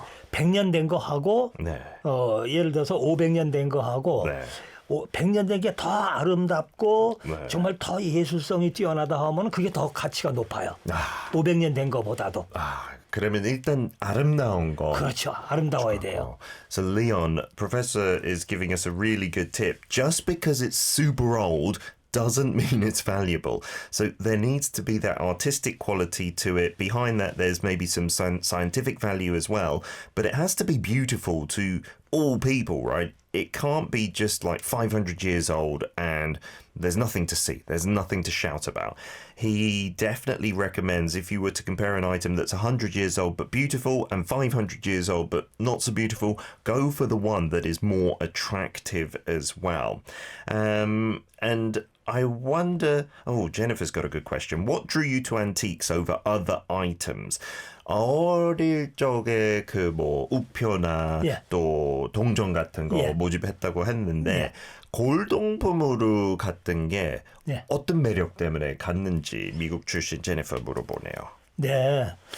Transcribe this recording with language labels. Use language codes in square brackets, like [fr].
[ko] 100년 된 거 하고 네. 예를 들어서 500년 된 거 하고 네. 100년 된 게 더 아름답고 네. 정말 더 예술성이 뛰어나다 하면 그게 더 가치가 높아요. 500년 된 거보다도. 그러면 일단 아름다운 거. 그렇죠. 아름다워야 돼요. [en] So Leon, Professor is giving us a really good tip. Just because it's super old doesn't mean it's valuable. So there needs to be that artistic quality to it. Behind that, there's maybe some scientific value as well. But it has to be beautiful to all people, right? It can't be just like 500 years old and there's nothing to see. There's nothing to shout about. He definitely recommends if you were to compare an item that's 100 years old but beautiful and 500 years old but not so beautiful, go for the one that is more attractive as well. And I wonder, Jennifer's got a good question. What drew you to antiques over other items? [ko] 어릴 적에 우표나 또 동전 같은 거 모집했다고 했는데 골동품으로 갔던 게 어떤 매력 때문에 갔는지 미국 출신 제니퍼 물어보네요. 네.